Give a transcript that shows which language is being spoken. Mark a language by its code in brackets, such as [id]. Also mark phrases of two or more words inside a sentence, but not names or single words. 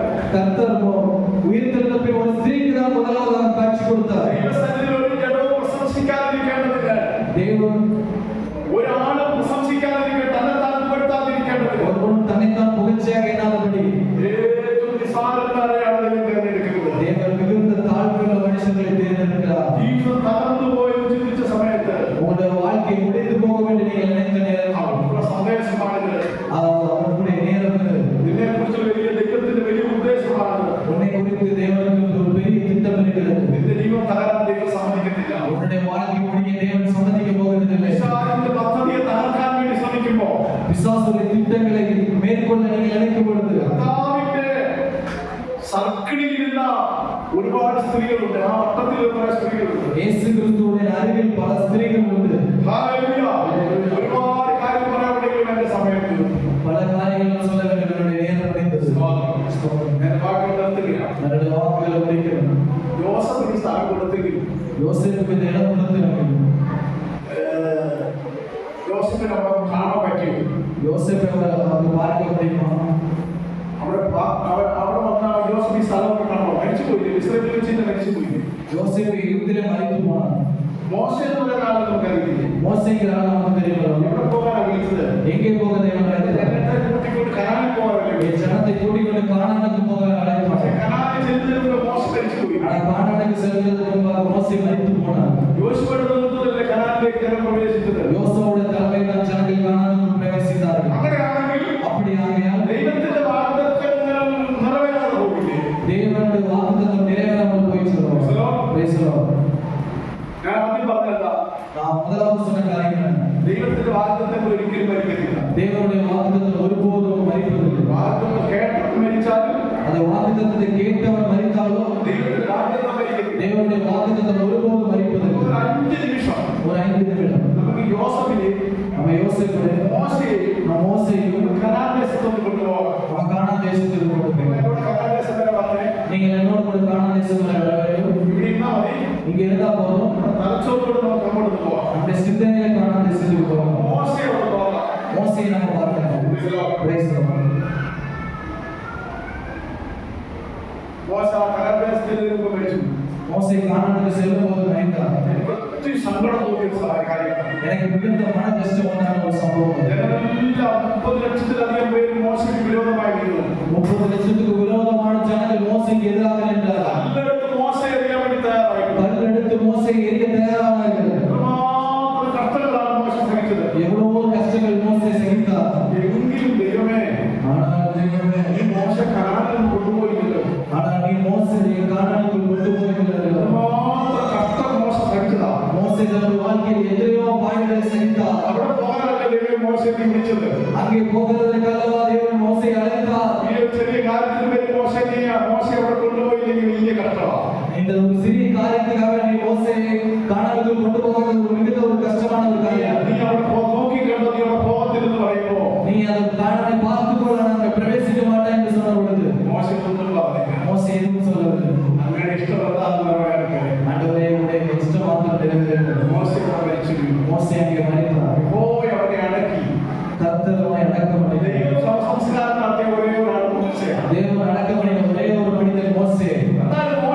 [ta] கர்த்தர் உயிர்த்தெழுந்த பின் ஒரு ஸ்திரீக்கு தான் முதலாவதாக காட்சி கொடுத்தார். [ml] ദൈവസന്നിധിയിൽ ഒരു ജഡവും പ്രശംസിക്കാതിരിക്കേണ്ടതിന്, [ta] தேவன் [ml] ഒരാളും പ്രശംസിക്കാതിരിക്കുക, തന്നെത്താൻ പുകഴ്ത്താതിരിക്കേണ്ടതിന്, [ta] ஒருவன் தன்னைத்தான் புகழ்ச்சியாக எண்ணாதபடி [ml] ഏറ്റവും നിസ്സാരന്മാരെയാണ് ദൈവം തിരഞ്ഞെടുക്കുന്നത്. [ta] தேவன் மிகுந்த தாழ்வுள்ள மனுஷர்களை தேர்ந்தெடுக்கிறார். [ml] ജീവിതം തകർന്നു പോയെന്ന് ചിന്തിച്ച സമയത്ത് [ta] உங்களுடைய வாழ்க்கை முடிந்து போக வேண்டும் நீங்கள் நினைத்த நேரம் [ml] അവർക്കുള്ള സന്ദേശമാണിത്. [ta] அவருடைய நேரம் இது. [ml] നിന്നെ കുറിച്ച് വലിയ ദൈവത്തിന്റെ വലിയ ഉദ്ദേശമാണ്. [ta] உன்னை குறித்து தேவனுக்கு ஒரு பெரிய திட்டம் இருக்கிறது. [ml] നിന്റെ ജീവൻ തകരാൻ ദൈവം സമ്മതിക്കത്തില്ല. [ta] உன்னுடைய வாழ்க்கை முடிய தேவன் சம்மதிக்க போகிறதில்லை. [ml] പിശാചിന്റെ പദ്ധതിയെ തകർക്കാൻ വേണ്ടി ശ്രമിക്കുമ്പോൾ [ta] பிசாசுடைய திட்டங்களை மேற்கொள்ள நீங்கள் நினைக்கும் பொழுது [ml] കർത്താവിന്റെ സർക്കിളിലിരുന്ന ഒരുപാട് സ്ത്രീകളുണ്ട്. ആ വട്ടത്തിൽ കുറെ സ്ത്രീകളുണ്ട്. [ta] இயேசு கிறிஸ்துவுடைய அருகில் பல ஸ்திரீகள் உண்டு. [ml] ഹല്ലേലൂയ. ഒരുപാട് കാര്യം പറയാനുണ്ടെങ്കിലും എന്റെ സമയം തീർന്നു. [ta] பல காரியங்கள் சொல்ல வேண்டும். என்னுடைய நேரம் முடிந்தது. [ml] ഞാൻ വാക്കുകൾ നിർത്തുകയാണ്. [ta] என்னுடைய வாக்குகளை முடிக்கிறேன். [ml] യോസഫിന് സ്ഥാനം കൊടുത്തെങ്കിൽ [ta] யோசேப்புக்கு இந்த இடம் கொடுத்திருக்கிறது. [ml] യോസഫിനെ നമ്മൾ കാണാൻ പറ്റും. [ta] யோசேப்பை அவருக்கு பார்க்க முடியுமா? [ml] അവിടെ വന്ന യോസഫ് ഈ സ്ഥലമൊക്കെ കാണുമ്പോൾ മരിച്ചുപോയി. ഇസ്രായേലിൽ വെച്ചിട്ട് മരിച്ചുപോയി. [ta] யோசேப்பு யுத்தத்திலே மரித்து போனார். [ml] മോശ എന്ന് പറയുന്ന ആളെ നമുക്കറിയില്ലേ? [ta] மோசேங்கிற ஆள் நமக்கு தெரியுமா? [ml] എവിടെ പോകാനാണ് വിളിച്ചത്? [ta] எங்கே போக தேவன் அழைத்தார்? [ml] ജനത്തെ കൂട്ടിക്കൊണ്ട് കനാനിൽ പോകാനല്ലേ? [ta] என் ஜனத்தை கூட்டிக் கொண்டு கானானுக்கு போக [ml] പക്ഷെ [ta] அழைத்தார். [ml] കനാനിൽ ചെല്ലുന്നതിന് മുമ്പ് മോശ മരിച്ചുപോയി. [ta] ஆனால் கானானுக்கு செல்வதற்கு முன்பாக மோசே மரித்து போனார். [ml] യോശുവയുടെ നേതൃത്വത്തിലല്ലേ കനാനിലേക്ക് ജനം പ്രവേശിച്ചത്. [ta] யோசுவாவுடைய தலைமையில் தான் ஜனங்கள் கானானுக்கு பிரவேசித்தார்கள். [ml] അങ്ങനെയാണെങ്കിൽ [ta] அப்படி ஆகையால் [ml] ദൈവത്തിന്റെ വാഗ്ദത്തം നിറവേറാതെ പോകില്ലേ? [ta] தேவனுடைய வாக்குத்தத்தம் நிறைவேறாமல் போயிடுச்சு. [en] Praise the Lord. [ml] ഞാൻ ആദ്യം പറഞ്ഞതാ, [ta] நான் முதலாவது சொன்ன காரியம் என்ன? [ml] ദൈവത്തിന്റെ വാഗ്ദത്തങ്ങൾ ഒരിക്കലും മരിക്കത്തില്ല. [ta] தேவனுடைய வாக்குத்தத்தம் ஒருபோதும் மறிப்பதில்லை. [ml] വാഗ്ദത്തം കേട്ടിട്ട് മരിച്ചാലും [ta] அந்த வாக்குத்தத்தத்தை கேட்டவன் மறித்தாலும் [ml] ദൈവത്തിന്റെ വാഗ്ദത്തം മരിക്കത്തില്ല. [ta] தேவனுடைய வாக்குத்தத்தம் ஒருபோதும் மறிப்பதில்லை. [ml] ഒരു 5 നിമിഷം [ta] ஒரு 5 நிமிடம் [ml] നമുക്ക് യോസഫിനെ [ta] நம்ம யோசேப்பு மோசேயும் [ml] കനാൻ ദേശത്തൊന്ന് കൊണ്ടുപോകാം. [ta] அவன் கானான் தேசத்துக்கு கொண்டு போய் [ml] എന്നോട് കനാൻ ദേശം വരെ പറഞ്ഞേ, [ta] நீங்கள் என்னோட கூட கானான் தேசம் வர வேண்டும். [ml] ഇവിടെ ഇരുന്നാ മതി. [ta] இங்க இருந்தா போதும். [ml] തലച്ചോറോട് നമുക്ക് അങ്ങോട്ട് പോവാം. [ta] நம்முடைய சிந்தனையில கானான் தேசத்துக்கு போகணும். [ml] മോശയോട് പോകാം. [ta] மோசையை நம்ம பார்க்கணும். [en] Praise the Lord. [ml] മോശ കനാൻ ദേശത്തിൽ നിന്ന് മരിച്ചു. [ta] மோசே கானானுக்கு செல்லும்போது மறித்தார். [ml] എനിക്ക് ഒത്തിരി സങ്കടം തോന്നിയ കാര്യമാണ്. [ta] எனக்கு மிகுந்த மன கஷ்டம் உண்டான ஒரு சம்பவம். [ml] ജനങ്ങളെല്ലാം 30 ലക്ഷത്തിലധികം പേര് മോശയ്ക്ക് വിരോധമായി നിന്നു. [ta] 30 லட்சத்துக்கு விரோதமான ஜனங்கள் மோசேக்கு எதிராக நின்றார்கள். [ml] കല്ലെടുത്ത് മോശയെ എറിയാൻ വേണ്ടി തയ്യാറായി. [ta] கல்லெடுத்து மோசேயை எரிய தயாரானார்கள். [ml] എത്രമാത്രം കഷ്ടങ്ങളാണ് മോശ സഹിച്ചത്. [ta] எவ்வளவோ கஷ்டங்கள் மோசே சகித்தார். [ml] എങ്കിലും ദൈവമേ, [ta] ஆனால் தெய்வமே, [ml] ഈ മോശ കനാനിൽ കൊണ്ടുപോയില്ലല്ലോ. [ta] ஆனால் நீ மோசேயை கானானுக்குள் கொண்டு போகிறீர்கள். [ml] എത്രമാത്രം കഷ്ടം മോശ സഹിച്ചതാ. [ta] மோசே தன்னுடைய வாழ்க்கையில் எத்தனையோ பாடுகளை சகித்தார். [ml] അവിടെ പോകാനല്ലേ ദൈവം മോശയെ വിളിച്ചത്. [ta] அங்கே போகிறதற்கல்லவா தேவன் மோசேயை அழைத்தார். [ml] ഈ ഒരു ചെറിയ കാര്യത്തിന് പേര് മോശയെ അവിടെ കൊണ്ടുപോയില്ലെങ്കിൽ വലിയ കഷ്ടമാണ്. [ta] இந்த ஒரு சிறிய காரியத்துக்காக நீ மோசேயை கானானுக்குள் கொண்டு போகிறது ஒரு மிகுந்த ஒரு கஷ்டமான ஒரு காரியம். [ml] നീ അവിടെ നോക്കി കണ്ടോ, നീ അവിടെ പോകത്തില്ലെന്ന് പറയുമ്പോ [ta] நீ அந்த கானானை பார்த்துக்கொள்ள நாங்கள் பிரவேசிக்க மாட்டேன் என்று சொன்ன பொழுது [ml] മോശയൊന്നും പറഞ്ഞില്ല. [ta] மோசே எதுவும் சொல்லவில்லை. [ml] അങ്ങനെ ഇഷ്ടപ്പെടാതെ പറയാനൊക്കെ [ta] ஆண்டவரே உடைய இஷ்டம் மாத்திரம் நிறைவேறுகிறது. [ml] മോശ അവിടെ മരിച്ചു വീണു. [ta] மோசே அங்கே மரித்தார். [ml] പോയി അവനെ അടക്കി. [ta] கர்த்தருமாய் அடக்கம் பண்ணினார். [ml] ദൈവം സംസ്കാരം നടത്തിയ ഒരേ ഒരാൾ മോശയാണ്. [ta] தேவன் அடக்கம் பண்ணின ஒரே ஒரு மனிதன் மோசே. [ml] എന്നാൽ